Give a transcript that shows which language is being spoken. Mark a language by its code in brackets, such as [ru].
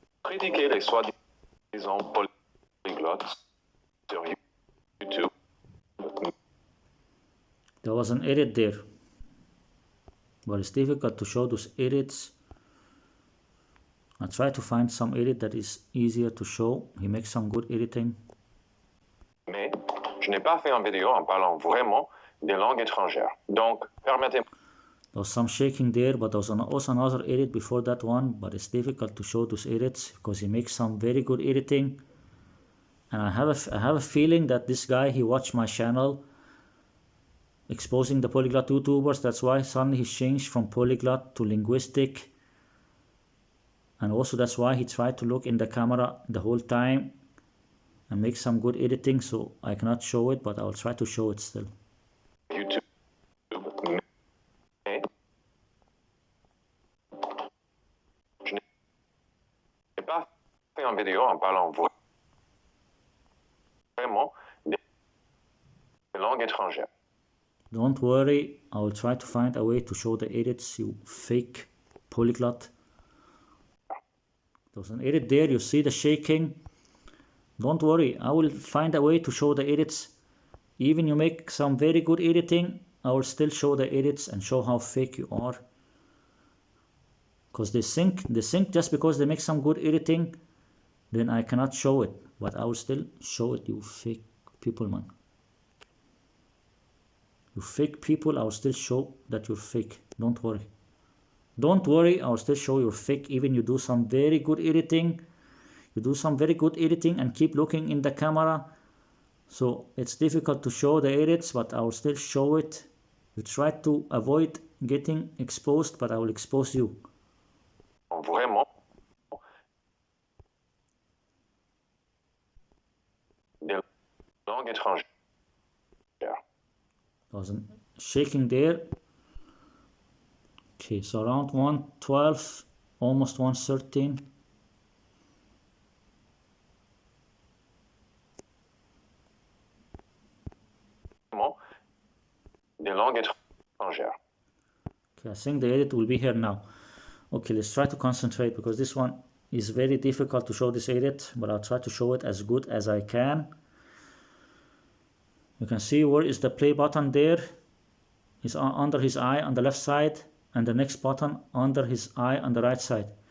[fr] J'ai critiqué les soi-disant polyglottes sur YouTube. [en] There was an edit there, but it's difficult to show those edits. I try to find some edit that is easier to show. He makes some good editing. [fr] Mais je n'ai pas fait une vidéo en parlant vraiment des langues étrangères. Donc, permettez-moi. [en] There was some shaking there, but there was also another edit before that one, but it's difficult to show those edits because he makes some very good editing. And I have a feeling that this guy, he watched my channel exposing the polyglot YouTubers. That's why suddenly he changed from polyglot to linguistic. And also that's why he tried to look in the camera the whole time and make some good editing. So I cannot show it, but I'll try to show it still. YouTube. [fr] Mais je n'ai pas fait une vidéo en parlant vraiment des langues étrangères. [en] Don't worry, I will try to find a way to show the edits, you fake polyglot. There's an edit there, you see the shaking. Don't worry, I will find a way to show the edits. Even you make some very good editing, I will still show the edits and show how fake you are. Because they think just because they make some good editing, then I cannot show it. But I will still show it, you fake people, man. You fake people, I will still show that you're fake. Don't worry. Don't worry, I will still show you're fake. Even you do some very good editing. You do some very good editing and keep looking in the camera. So it's difficult to show the edits, but I will still show it. You try to avoid getting exposed, but I will expose you. [fr] Vraiment des langues étrangères. [en] There's a shaking there. Okay, so around 112, almost 113. [fr] Des langues étrangères. [en] Okay, I think the edit will be here now. Okay, let's try to concentrate because this one is very difficult to show this edit, but I'll try to show it as good as I can. You can see where is the play button there. It's under his eye on the left side, and the next button under his eye on the right side.